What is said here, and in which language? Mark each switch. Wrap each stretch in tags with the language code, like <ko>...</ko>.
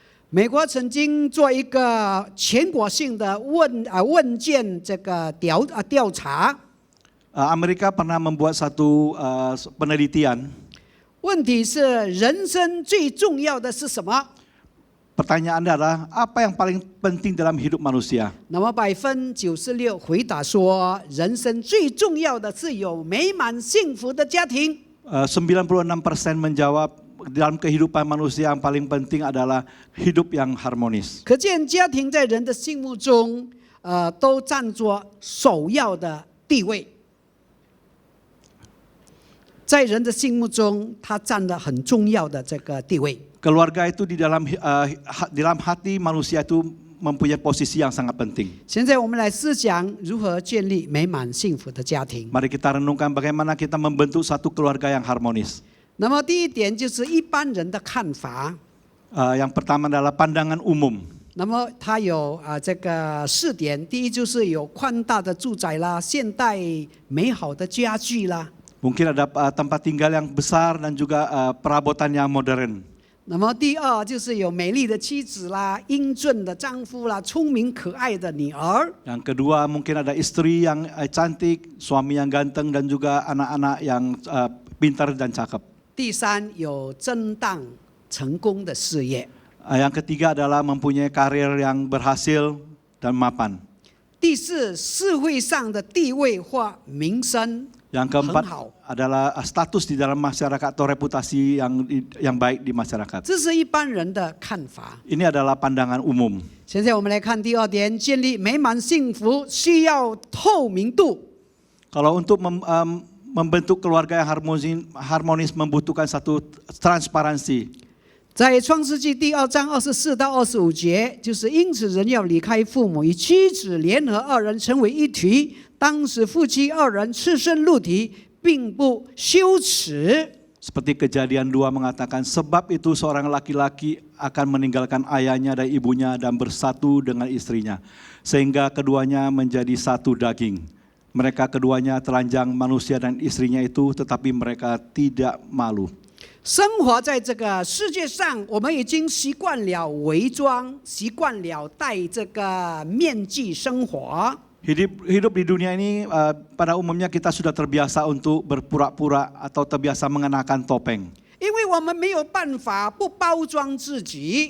<zh>美国曾经做一个全国性的问卷这个调查。</zh> <id>Amerika pernah membuat satu penelitian.</id> <zh>问题是人生最重要的是什么？</zh> <id>Pertanyaannya adalah apa yang paling penting dalam hidup manusia?</id> <zh>那么96%回答说，人生最重要的是有美满幸福的家庭。</zh> <id>96% menjawab dalam kehidupan manusia yang paling penting adalah hidup yang harmonis.</id> <zh>可见家庭在人的心目中，都占着首要的地位。在人的心目中，它占了很重要的这个地位。</zh> <id>Keluarga itu di dalam hati manusia itu mempunyai posisi yang sangat penting.</id> <zh>现在我们来思想如何建立美满幸福的家庭。</zh> <id>Mari kita renungkan bagaimana kita membentuk satu keluarga yang harmonis.</id> <zh>那么第一点就是一般人的看法。</zh> <id>Yang pertama adalah pandangan umum.</id> <zh>那么它有这个4点，第一就是有宽大的住宅啦，现代美好的家具啦。</zh> <id>Mungkin ada tempat tinggal yang besar dan juga perabotan yang modern.</id> <zh>那么第二就是有美丽的妻子啦、英俊的丈夫啦、聪明可爱的女儿。</zh> <id>Yang kedua mungkin ada istri yang cantik, suami yang ganteng dan juga anak-anak yang pintar dan cakep.</id> <zh>第三有正当成功的事业。</zh> <id>Yang ketiga adalah mempunyai karir yang berhasil dan mapan.</id> <zh>第四，社会上的地位或名声</zh> <id>Yang</id> <zh>很</zh> <id>keempat</id> <zh>好。</zh> <id>adalah status di dalam masyarakat atau reputasi yang baik di masyarakat.</id> <zh>这是一般人的看法。</zh> <id>Ini adalah pandangan umum.</id> <zh>现在我们来看第二点，建立美满幸福需要透明度。</zh> <id>Kalau untuk membentuk keluarga yang harmonis membutuhkan satu transparansi.</id> <zh>在创世纪第2章24到25节，就是因此人要离开父母，与妻子联合，二人成为一体。当时夫妻二人赤身露体，并不羞耻。</zh> <id>Seperti Kejadian 2 mengatakan, sebab itu seorang laki-laki akan meninggalkan ayahnya dan ibunya dan bersatu dengan istrinya, sehingga keduanya menjadi satu daging. Mereka keduanya telanjang manusia dan istrinya itu, tetapi mereka tidak malu.</id> <zh>生活在这个世界上，我们已经习惯了伪装，习惯了戴这个面具生活。</zh> <id>Hidup di dunia ini pada umumnya kita sudah terbiasa untuk berpura-pura atau terbiasa mengenakan topeng.</id> <zh>因为我们没有办法不包装自己，</zh>